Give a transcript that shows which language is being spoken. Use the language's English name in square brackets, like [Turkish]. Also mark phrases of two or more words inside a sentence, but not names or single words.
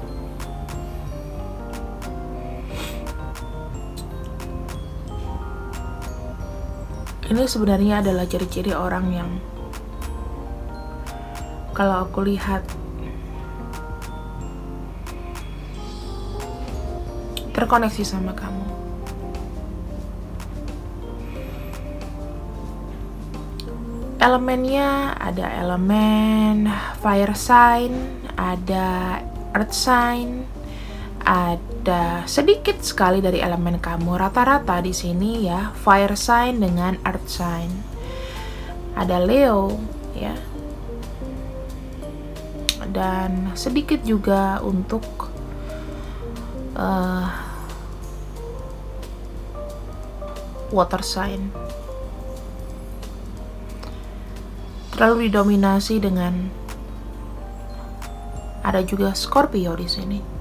[Indonesian] Ini sebenarnya adalah ciri-ciri orang yang kalau aku lihat terkoneksi sama kamu. Elemennya ada elemen [English] fire sign, [Indonesian] ada [English] earth sign, [Indonesian] ada sedikit sekali dari elemen kamu. Rata-rata di sini ya, [English] fire sign [Indonesian] dengan [English] earth sign. [Indonesian] Ada Leo ya. Dan sedikit juga untuk [English] water sign. [Indonesian] Terlalu didominasi dengan ada juga Scorpio di sini.